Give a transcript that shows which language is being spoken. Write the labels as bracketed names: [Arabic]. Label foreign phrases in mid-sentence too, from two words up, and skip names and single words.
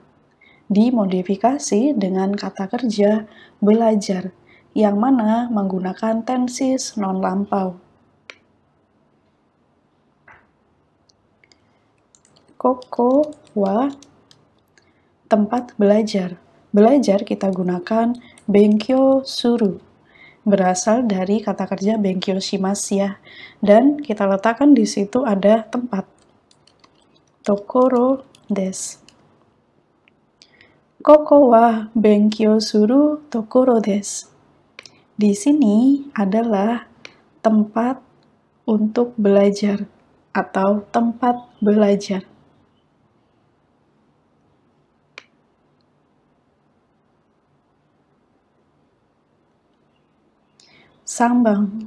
[Indonesian] Dimodifikasi dengan kata kerja belajar, yang mana menggunakan tensis non lampau. [Japanese] ここは, [Indonesian] tempat belajar. Belajar kita gunakan [Japanese] 勉強する. [Indonesian] Berasal dari kata kerja [Japanese] 勉強します [Indonesian] ya. Dan kita letakkan di situ ada tempat. [Japanese] ところです。ここは勉強するところです. [Indonesian] Di sini adalah tempat untuk belajar atau tempat belajar. Sambang.